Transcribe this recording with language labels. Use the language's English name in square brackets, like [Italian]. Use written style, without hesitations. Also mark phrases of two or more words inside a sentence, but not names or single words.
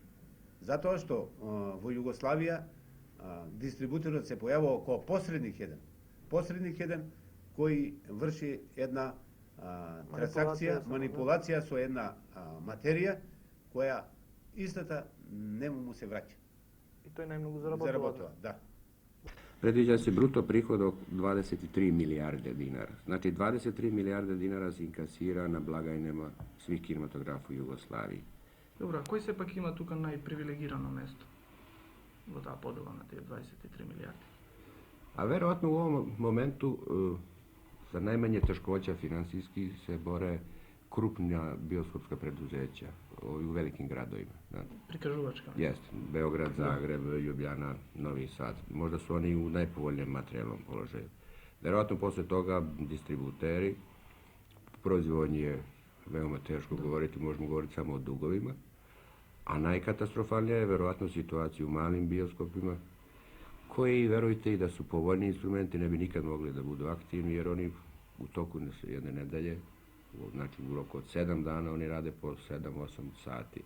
[Macedonian] Затоа што во Југославија дистрибутерот се појавува како посредник еден кој врши една трансакција, манипулација со една материја која истата не му се враќа. И тој најмногу заработува. Да. [Serbian] Predviđa se bruto prihod od 23 milijarde dinara. Znači 23 milijarde dinara se inkasira na blagajnama svih kinematografa u Jugoslaviji. [Macedonian] Добро, кој сепак има тука најпривилегирано место во таа подела на тие 23 милијарди? [Serbian] A verovatno u ovom momentu za najmanje teškoća finansijski se bore krupna bioskopska preduzeća u velikim gradovima. Znate. [Macedonian] Прикажувачка. [Serbian] Jeste, Beograd, Zagreb, Ljubljana, Novi Sad. Možda su oni u najpovoljnijem materijalnom položaju. Verovatno posle toga distributeri, proizvodnji je veoma teško govoriti, možemo govoriti samo o dugovima, a najkatastrofalnija je verovatno situacija u malim bioskopima, koji, verujte, i da su povoljni instrumenti, ne bi nikad mogli da budu aktivni, jer oni u toku jedne nedelje, znači u roku od 7 dana, oni rade po 7-8 sati.